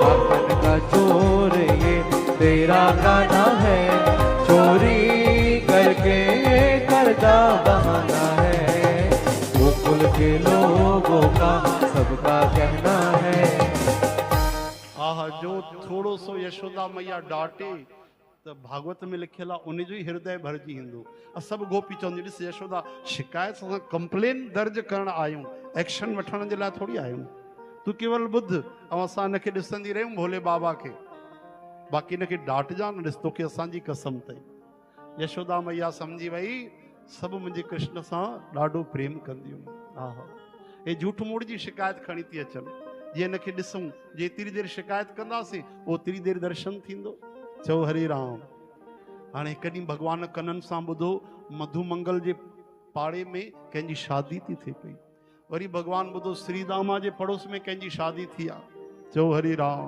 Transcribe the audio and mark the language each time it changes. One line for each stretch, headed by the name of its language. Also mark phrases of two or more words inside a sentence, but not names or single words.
Hindi: माखन का चोर ये तेरा गाना है, चोरी करके करता बहाना है। गोकुल के लोगों का सबका कहना है।
Sindhi: आहा जो थोड़ो सो यशोदा मैया डांटे तो भागवत में लिखियल आहे उन जो ही हृदय भरजी ईंदो। सब गोपी चवंदी ॾिस यशोदा शिकायत सां कंप्लेन दर्ज करण आयूं, एक्शन वठण जे लाइ थोड़ी आयूं। तू केवल ॿुध ऐं असां हिनखे ॾिसंदी रहियूं भोले बाबा खे, बाक़ी हिनखे डांटजा न, ॾिस तोखे असांजी कसम अथई। यशोदा मैया सम्झी वई सभु मुंहिंजे कृष्ण सां ॾाढो प्रेम कंदियूं। आहा हे झूठ मूड़ जी शिकायत खणी थी अचनि, जे हिनखे ॾिसूं जेतिरी देरि शिकायत कंदासीं ओतिरी देरि दर्शन थींदो। चओ हरे राम। हाणे हिकु ॾींहुं भॻवान कननि सां ॿुधो मधुमंगल जे पाड़े में कंहिंजी शादी थी थिए पई। वरी भगवान ॿुधो श्रीदामा जे पड़ोस में कंहिंजी शादी थी आहे, चओ हरि राम।